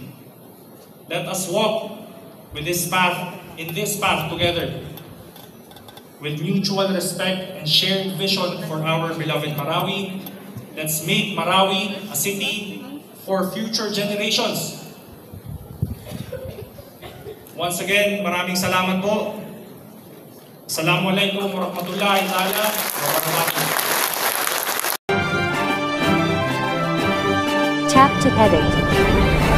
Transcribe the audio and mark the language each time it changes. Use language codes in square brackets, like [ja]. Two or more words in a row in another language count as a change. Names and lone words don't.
[en] Let us walk in this path together, with mutual respect and shared vision for our beloved Marawi. Let's make Marawi a city for future generations. Once again, [tl] maraming salamat po. [ar] السلام عليكم ورحمة الله تعالى وبركاته. [en] Tap to edit.